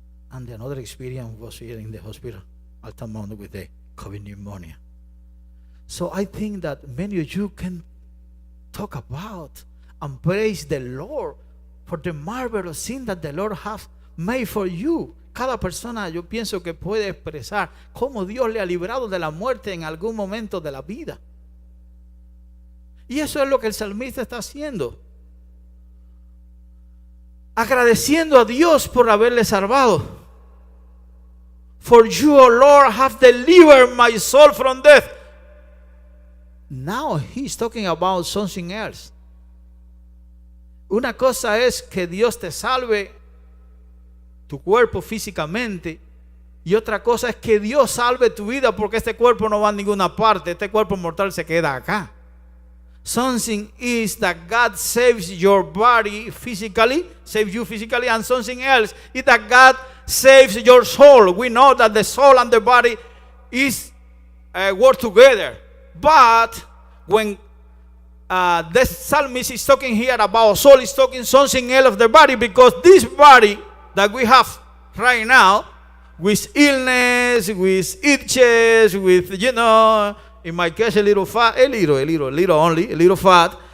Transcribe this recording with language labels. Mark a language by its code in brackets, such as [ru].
[en] And another experience was here in the hospital, Altamont, with the COVID pneumonia. So I think that many of you can talk about and praise the Lord for the marvelous thing that the Lord has made for you. [es] Cada persona, yo pienso que puede expresar cómo Dios le ha librado de la muerte en algún momento de la vida. Y eso es lo que el salmista está haciendo. Agradeciendo a Dios por haberle salvado. [en] For you, O Lord, have delivered my soul from death. Now he's talking about something else. [es] Una cosa es que Dios te salve tu cuerpo físicamente, y otra cosa es que Dios salve tu vida, porque este cuerpo no va a ninguna parte. Este cuerpo mortal se queda acá. [en] Something is that God saves your body physically, saves you physically, and something else is that God saves your soul. We know that the soul and the body is work together. But when the psalmist is talking here about soul, is talking something else of the body, because this body that we have right now, with illness, with itches, with, in my case, a little fat, a little fat.